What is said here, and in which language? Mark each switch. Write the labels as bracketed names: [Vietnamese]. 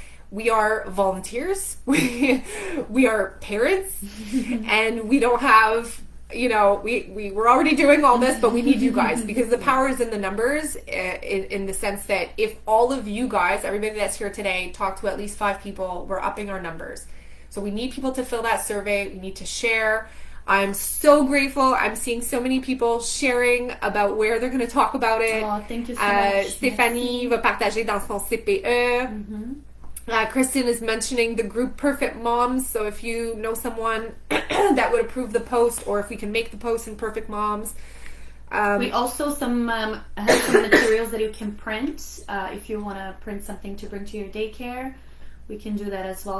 [English] We are volunteers, we are parents, and we don't have, we're already doing all this, but we need you guys because the power is in the numbers, in the sense that if all of you guys, everybody that's here today, talk to at least 5 people, we're upping our numbers. So we need people to fill that survey, we need to share. I'm so grateful. I'm seeing so many people sharing about where they're going to talk about it. Oh, thank you so much. [French] Stéphanie va partager dans son CPE. [English] Kristen is mentioning the group Perfect Moms, so if you know someone that would approve the post, or if we can make the post in Perfect Moms. We also have some materials that you can print. If you want to print something to bring to your daycare, we can do that as well.